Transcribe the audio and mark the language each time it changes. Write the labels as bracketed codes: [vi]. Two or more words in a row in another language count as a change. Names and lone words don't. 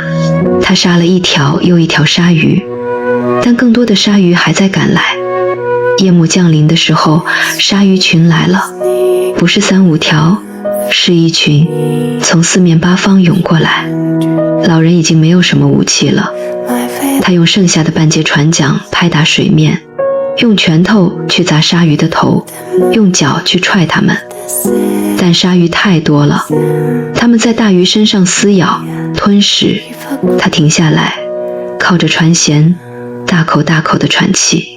[zh] 他殺了一條又一條鯊魚，但更多的鯊魚還在趕來。夜幕降臨的時候，鯊魚群來了，不是3、5條，是一群，從四面八方湧過來。老人已經沒有什麼武器了，他用剩下的半截船槳拍打水面，用拳頭去砸鯊魚的頭，用腳去踹它們。但鯊魚太多了，它們在大魚身上撕咬、吞食。他停下來，靠着船舷，大口大口地喘氣。